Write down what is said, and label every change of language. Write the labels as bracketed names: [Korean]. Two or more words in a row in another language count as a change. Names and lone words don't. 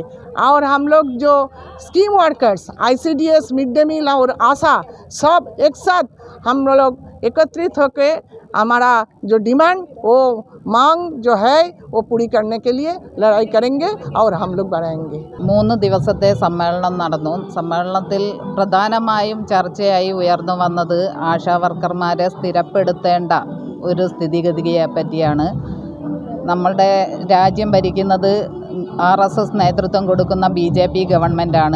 [Hindi] और हम लोग जो [English] scheme workers, [Hindi] ICDS, [English] mid day meal [Hindi] और आशा, सब एक साथ हम लोग एकत्रित होकर हमारा जो डिमांड, वो मांग जो है वो पूरी करने के लिए लड़ाई करेंगे और हम लोग बढ़ाएंगे। [Malayalam] 3 ദിവസത്തെ സമ്മേളനം നടന്നു. സമ്മേളനത്തിൽ പ്രധാനമായും ചർച്ചയായി ഉയർന്നു വന്നത് ആശാ വർക്കർമാരെ സ്ഥിരപ്പെടുത്തേണ്ട ഒരു സ്ഥിതിഗതിയെ പറ്റിയാണ്. നമ്മളുടെ രാജ്യം ഭരിക്കുന്നത് RSS നേതൃത്വം കൊടുക്കുന്ന BJP ഗവൺമെൻറ്റാണ്.